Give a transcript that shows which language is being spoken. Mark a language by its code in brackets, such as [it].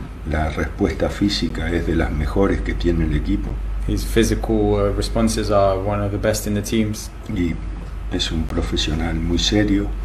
[es] La respuesta física es de las mejores que tiene el equipo. [en] His physical responses are one of the best in the teams. [es] Y es un profesional muy serio.